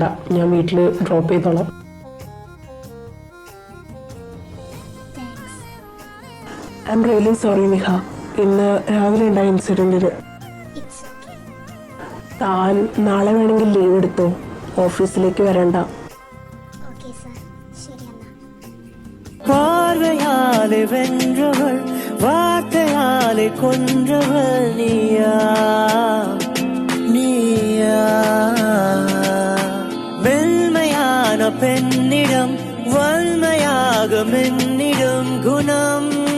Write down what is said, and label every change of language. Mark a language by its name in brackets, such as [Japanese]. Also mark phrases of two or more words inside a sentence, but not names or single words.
[Malayalam] ഞാൻ വീട്ടില് ഡ്രോപ്പ് ചെയ്തോളാം. [English] I'm really sorry [Malayalam] നിഹ. ഇന്ന് രാവിലെ ഉണ്ടായ ഇൻസിഡന്റിന്. [English] it's okay. [Malayalam] താൻ നാളെ വേണമെങ്കിൽ ലീവ് എടുത്തോ. ഓഫീസിലേക്ക് വരണ്ട. [English] okay sir, [Malayalam] ശരി എന്നാ. [Tamil] பார்வையாலே வென்றவள் வார்த்தையாலே கொன்றவள் நீயா நீயா மென்மையான பெண்ணிடம் வன்மையாக மென்னிடும் குணம்